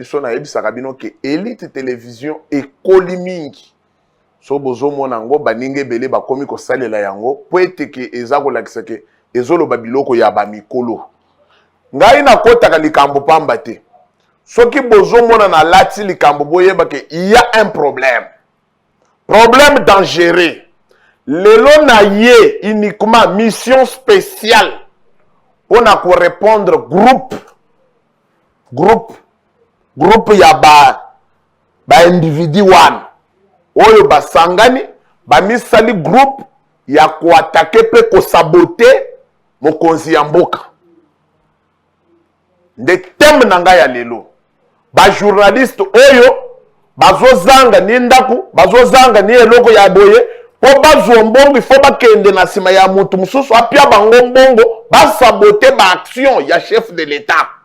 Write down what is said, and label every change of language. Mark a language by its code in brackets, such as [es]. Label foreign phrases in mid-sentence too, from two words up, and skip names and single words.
[ln] biso na yebisaka bino ke Elite Télévision ekoli mingi so bozo mona ngo baninge bele bakomi ko salela yango po eteke eza ko lakisa ke ezolo babiloko ya ba mikolo ngai na kotaka likambo pamba te soki bozo mona na lati likambo boyeba ke [fr] il y a un problème dangereux [ln] lelo na ye [fr] uniquement mission spéciale on a [ln] ko répondre groupe ya ba individu one oyo basangani ba misali groupe ya ko attaquer pe ko saboter mokonzi ya mboka nde teme na ngai ya lelo ba journaliste oyo bazozanga ni ndaku bazozanga ni eloko ya boye po bazwa mbongo ifo bakende na sima ya mutu mususu apia bango mbongo basabote ba action ya [fr] chef de l'état.